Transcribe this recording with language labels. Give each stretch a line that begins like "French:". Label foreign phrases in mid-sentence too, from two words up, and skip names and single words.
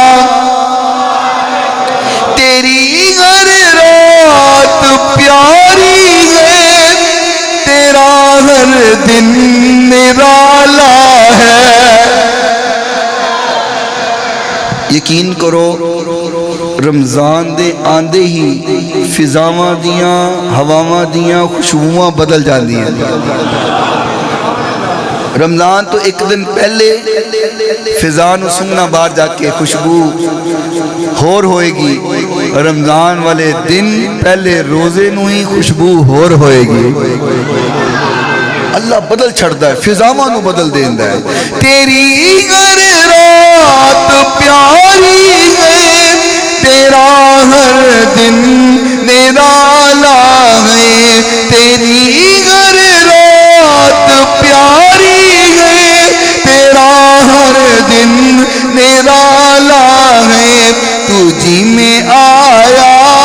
Urdu: تیری ہر رات پیاری ہے تیرا ہر دن نرالا ہے
Punjabi: یقین کرو رمضان دے آندے ہی فضاواں دیاں ہواواں دیاں خوشبوواں بدل جاندی ہیں رمضان تو ایک دن پہلے فضا نو سنگنا باہر جا کے خوشبو ہور ہوئے گی رمضان والے دن پہلے روزے نو ہی خوشبو ہور ہوئے گی اللہ بدل چھڑتا ہے فضاواں نو بدل دیندا ہے
Urdu: تیری ہر رات پیاری ہے تیرا ہر دن نرالا ہے تیری ہر رات پیاری ہے تیرا ہر دن نرالا ہے تجھی میں آیا